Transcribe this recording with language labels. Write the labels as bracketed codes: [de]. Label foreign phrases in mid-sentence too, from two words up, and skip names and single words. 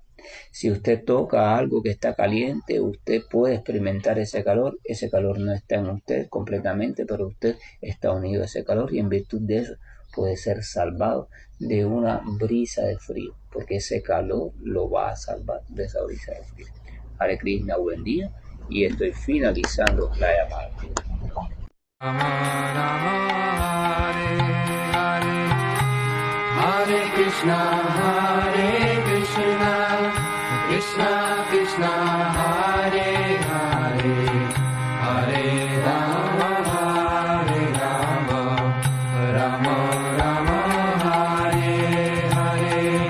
[es] Si usted toca algo que está caliente, usted puede experimentar ese calor no está en usted completamente, pero usted está unido a ese calor y en virtud de eso puede ser salvado de una brisa de frío, porque ese calor lo va a salvar de esa brisa de frío. Hare Krishna, buen día, y estoy finalizando la llamada. Hare Krishna, Krishna Krishna, Hare Hare, Hare Rama, Rama Rama, Hare Hare.